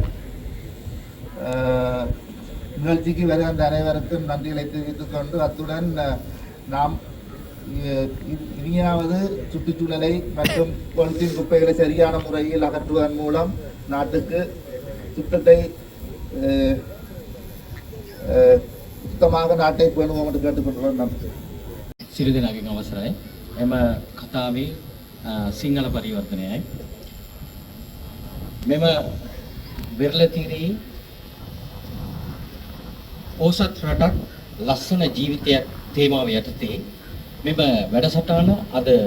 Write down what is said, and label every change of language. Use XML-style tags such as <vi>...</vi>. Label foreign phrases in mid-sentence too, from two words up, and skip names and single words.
<ta>நிகழ்ச்சிக்கு வருகின்ற அனைவருக்கும் நன்றிகளை தெரிவித்துக் கொண்டு அத்துடன் நாம் இனியாவது சுற்றுச்சூழலை மற்றும் பொலித்தீன் குப்பைகளை சரியான முறையில் அகற்றுவதன் மூலம் நாட்டுக்கு சுத்தத்தை சுத்தமாக நாட்டை பேணுவோம் என்று கேட்டுக்கொண்டுள்ளோம். நன்றி.</ta> <si>සිරු දෙනාගෙන් අවසරයි. එම කතාවේ සිංහල පරිවර්තනයයි. මෙම වෙරළතිරේ ඕසත් රටක් ලස්සන ජීවිතයක් තේමාව යටතේ මෙම වැඩසටහන අද</si>